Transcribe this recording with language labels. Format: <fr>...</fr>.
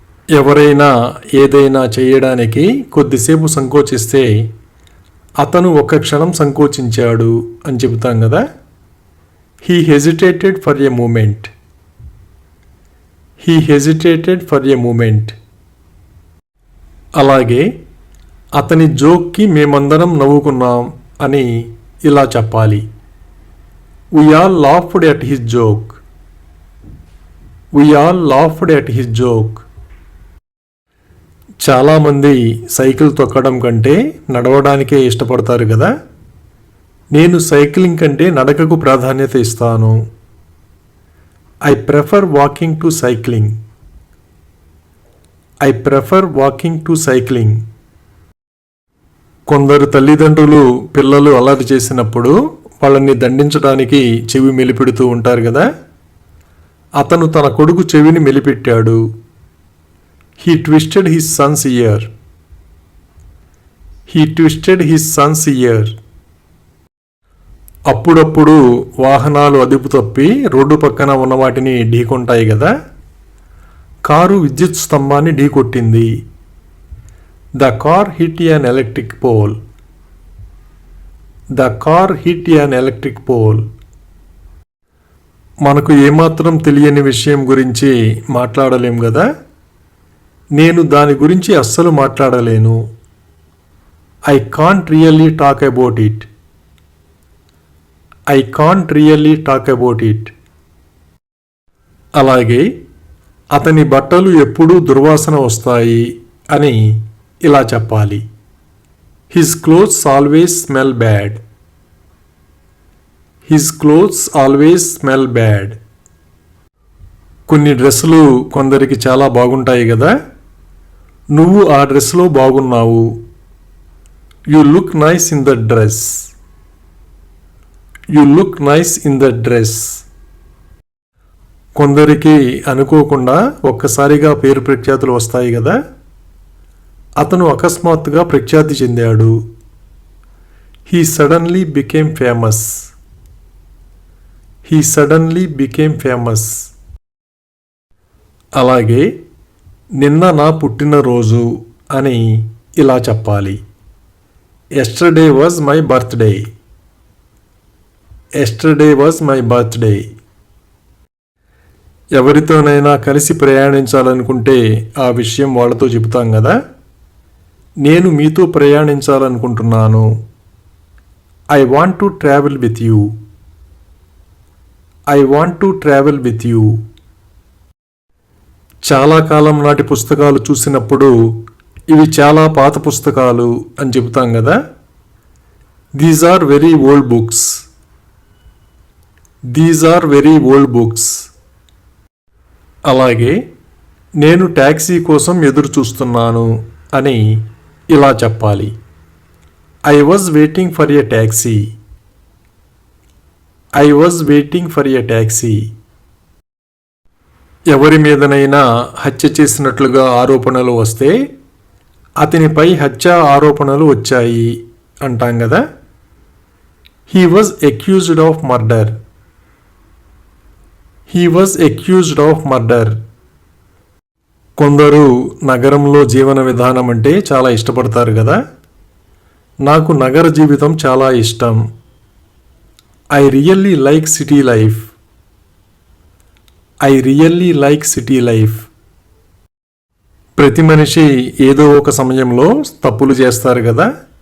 <te>ఎవరైనా ఏదైనా చేయడానికి కొద్దిసేపు సంకోచిస్తే అతను ఒక్క క్షణం సంకోచించాడు అని చెబుతాం కదా.</te> <en>He hesitated for a moment. He hesitated for a moment.</en> <te>అలాగే అతని జోక్కి మేమందరం నవ్వుకున్నాం అని ఇలా చెప్పాలి.</te> <en>We all laughed at his joke. We all laughed at his joke.</en> <te>చాలామంది సైకిల్ తొక్కడం కంటే నడవడానికే ఇష్టపడతారు కదా. నేను సైక్లింగ్ కంటే నడకకు ప్రాధాన్యత ఇస్తాను.</te> <en>I prefer walking to cycling. I prefer walking to cycling.</en> <te>కొందరు తల్లిదండ్రులు పిల్లలు అల్లరి చేసినప్పుడు వాళ్ళని దండించడానికి చెవి మెలిపెడుతూ ఉంటారు కదా. అతను తన కొడుకు చెవిని మెలిపెట్టాడు.</te> <en>He twisted his son's ear. He twisted his son's ear.</en> <te>అప్పుడప్పుడు వాహనాలు అదుపు తప్పి రోడ్డు పక్కన ఉన్న వాటిని ఢీకొంటాయి కదా. కారు విద్యుత్ స్తంభాన్ని ఢీకొట్టింది.</te> <en>The car hit an electric pole. The car hit an electric pole.</en> <te>మనకు ఏమాత్రం తెలియని విషయం గురించి మాట్లాడలేం కదా. నేను దాని గురించి అస్సలు మాట్లాడలేను.</te> <en>I can't really talk about it. I can't really talk about it.</en> <te>అలాగే అతని బట్టలు ఎప్పుడూ దుర్వాసన వస్తాయి అని ఇలా చెప్పాలి.</te> <en>His clothes always smell bad. His clothes always smell bad.</en> <te>కొన్ని డ్రెస్సులు కొందరికి చాలా బాగుంటాయి కదా. నువ్వు ఆ డ్రెస్లో బాగున్నావు.</te> <en>You look nice in the dress. You look nice in the dress.</en> <te>కొందరికి అనుకోకుండా ఒక్కసారిగా పేరు ప్రఖ్యాతులు వస్తాయి కదా. అతను అకస్మాత్తుగా ప్రఖ్యాతి చెందాడు.</te> <en>He suddenly became famous. He suddenly became famous.</en> <te>అలాగే నిన్న నా పుట్టినరోజు అని ఇలా చెప్పాలి.</te> <en>Yesterday was my birthday. Yesterday was my birthday.</en> <te>ఎవరితోనైనా కలిసి ప్రయాణించాలనుకుంటే ఆ విషయం వాళ్ళతో చెబుతాం కదా. నేను మీతో ప్రయాణించాలనుకుంటున్నాను.</te> <en>I want to travel with you. I want to travel with you.</en> <te>చాలా కాలం నాటి పుస్తకాలు చూసినప్పుడు ఇవి చాలా పాత పుస్తకాలు అని చెబుతాం కదా.</te> <en>These are very old books. These are very old books.</en> <te>అలాగే నేను ట్యాక్సీ కోసం ఎదురు చూస్తున్నాను అని ఇలా చెప్పాలి.</te> <en>I was waiting for a taxi. I was waiting for a taxi.</en> <te>ఎవరి మీదనైనా హత్య చేసినట్లుగా ఆరోపణలు వస్తే అతనిపై హత్య ఆరోపణలు వచ్చాయి అంటాం కదా.</te> <en>He was accused of murder. He was accused of murder.</en> <te>కొందరు నగరంలో జీవన విధానం అంటే చాలా ఇష్టపడతారు కదా. నాకు నగర జీవితం చాలా ఇష్టం.</te> <en>I really like city life. I really like city life.</en> <te>ప్రతి మనిషి ఏదో ఒక సమయంలో తప్పులు చేస్తారు కదా.</te>